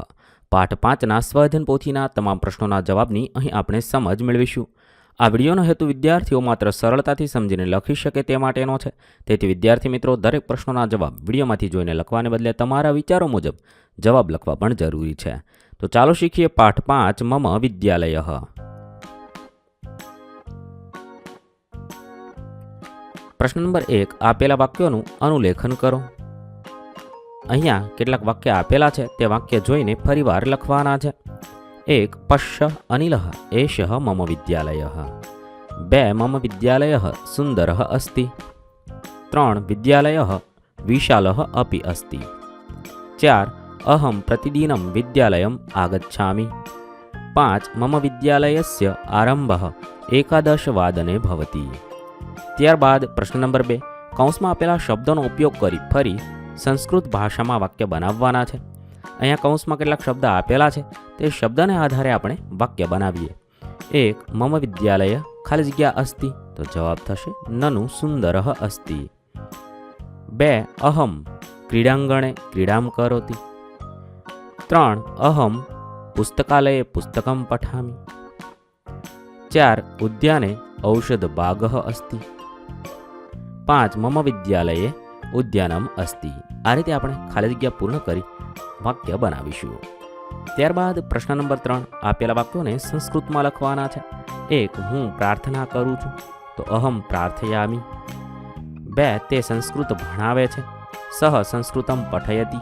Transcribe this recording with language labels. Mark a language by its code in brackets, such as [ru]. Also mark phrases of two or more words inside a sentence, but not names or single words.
[gu] પાઠ 5ના સ્વાધ્યાયન પોથીના તમામ પ્રશ્નોના જવાબની અહીં આપણે સમજ મેળવીશું। આ વિડીયોનો હેતુ વિદ્યાર્થીઓ માત્ર સરળતાથી સમજીને લખી શકે તે માટેનો છે। તેથી વિદ્યાર્થી મિત્રો, દરેક પ્રશ્નોના જવાબ વિડીયોમાંથી જોઈને લખવાને બદલે તમારા વિચારો મુજબ જવાબ લખવા પણ જરૂરી છે। તો ચાલો શીખીએ પાઠ 5 મમ વિદ્યાલયઃ। પ્રશ્ન નંબર 1, આપેલા વાક્યો અનુલેખન કરો। અહીંયા કેટલાક વાક્ય આપેલા છે તે વાક્ય જોઈને ફરીવાર લખવાના છે। [sa] 1, पश्य अनिलः एषः मम विद्यालयः। 2, मम विद्यालयः सुन्दरः अस्ति। 3, विद्यालयः विशालः अपि अस्ति। 4, अहं प्रतिदिनं विद्यालयम् आगच्छामि। 5, मम विद्यालयस्य आरम्भः 11 वादने भवति। [gu] ત્યારબાદ પ્રશ્ન નંબર 2, કૌંસમાં આપેલા શબ્દોનો ઉપયોગ કરી ફરી સંસ્કૃત ભાષામાં વાક્ય બનાવવાના છે। અહીંયા કૌંસમાં કેટલાક શબ્દ આપેલા છે, તે શબ્દને આધારે આપણે વાક્ય બનાવીએ। [sa] 1, મમ વિદ્યાલય [gu] ખાલી જગ્યા [sa] અસ્તિ, [gu] તો જવાબ થશે [sa] નનુ સુંદરઃ અસ્તિ। 2, અહમ ક્રીડાંગણે ક્રીડામ કરોતિ। 3, અહમ પુસ્તકાલયે પુસ્તકમ પઠામિ। 4, ઉદ્યાને ઔષધ બાગઃ અસ્તિ। 5, मम विद्यालये उद्यानम अस्ति। [gu] આ રીતે આપણે ખાલી જગ્યા પૂર્ણ કરી વાક્ય બનાવીશું। ત્યારબાદ પ્રશ્ન નંબર 3, આપેલા વાક્યોને સંસ્કૃતમાં લખવાના છે। 1, હું પ્રાર્થના કરું છું, તો [sa] अहम प्रार्थयामि। [gu] 2, તે સંસ્કૃત ભણાવે છે, [sa] सः संस्कृतं पठयति।